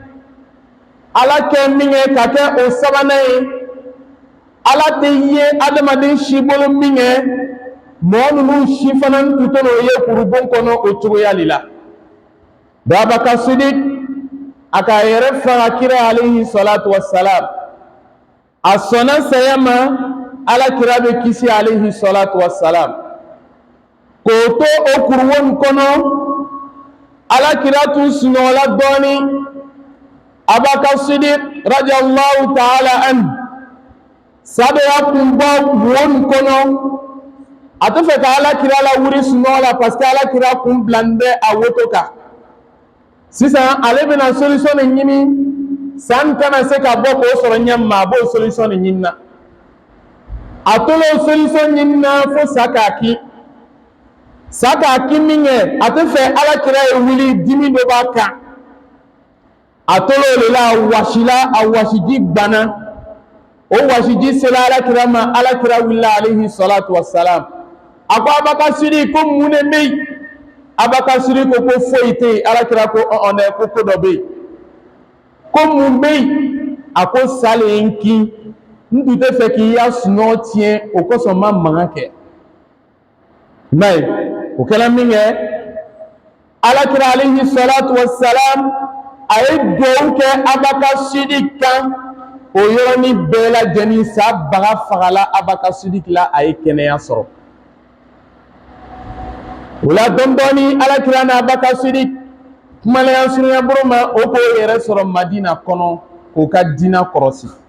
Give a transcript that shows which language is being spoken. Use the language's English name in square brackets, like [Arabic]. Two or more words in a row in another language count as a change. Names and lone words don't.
[Bambara] ala kɛ min ye ka kɛ o sabanan ye ala tɛ ye adamaden si bolo min kɛ mɔgɔ ninnu si fana tun tɛ n'o ye kurubon kɔnɔ o cogoya de la abubakar siddiq a ka yɛrɛ faga kira [Arabic] عليه الصلاة والسلام [Bambara] a sɔnna saya ma alakira bɛ kisi [Arabic] عليه الصلاة والسلام [Bambara] k'o to o kuruwo kɔnɔ alakira tun sunɔgɔla dɔɔni abubakar siddiq [Arabic] رضي الله تعالى عنه [Bambara] sabeya kun bɔ wo kɔnɔ a tɛ fɛ ka alakira la wuri sunɔgɔ la [French] parce que [Bambara] alakira kun bilalen bɛ a woto kan sisan ale bɛna solution de ɲini san kana se ka bɔ k'o sɔrɔ ɲɛma a b'o solution de ɲini na a tolo solution ɲini na fo sa k'a kin sa k'a kin min kɛ a tɛ fɛ alakira ye wuli dimi dɔ b'a kan a tolo de la a wasiji gbanna o wasiji sera alakira ma alakira wulila [Arabic] عليه الصلاة والسلام [Bambara] a ko abubakar siddiq ko mun de bɛ yen abubakar siddiq ko foyi tɛ yen alakira ko ɔnɛ ko dɔ bɛ yen ko mun bɛ yen a ko sale n kin n tun tɛ fɛ k'i ya sunɔgɔ tiɲɛ o kosɔn n ma mankan kɛ mais o kɛra min kɛ alakira [Arabic] عليه الصلاة والسلام [Bambara] a ye dugawu kɛ abubakar siddiq kan o yɔrɔnin bɛɛ lajɛlen sa baga fagala abubakar siddiq la a ye kɛnɛya sɔrɔ o la dɔɔni alakira na abubakar siddiq kumalaya suruɲɛburu ma o k'o yɛrɛ sɔrɔ madina kɔnɔ k'o ka diina kɔrɔsi